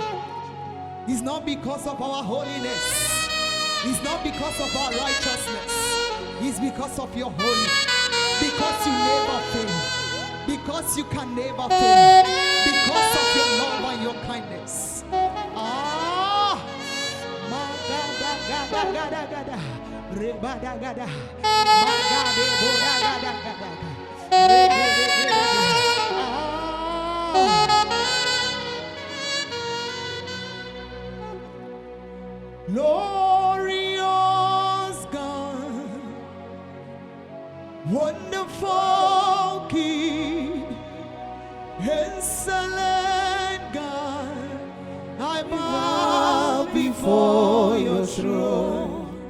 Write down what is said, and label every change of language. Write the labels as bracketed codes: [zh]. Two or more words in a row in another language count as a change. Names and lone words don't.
[en] It's not because of our holiness. It's not because of our righteousness. It's because of your holiness. Because you never fail. Because you can never fail. Because of your love and your kindness. Ah, magada gada gada gada, rebada gada, magade boda gada gada, glorious God, wonderful King, excellent God, I bow before your throne.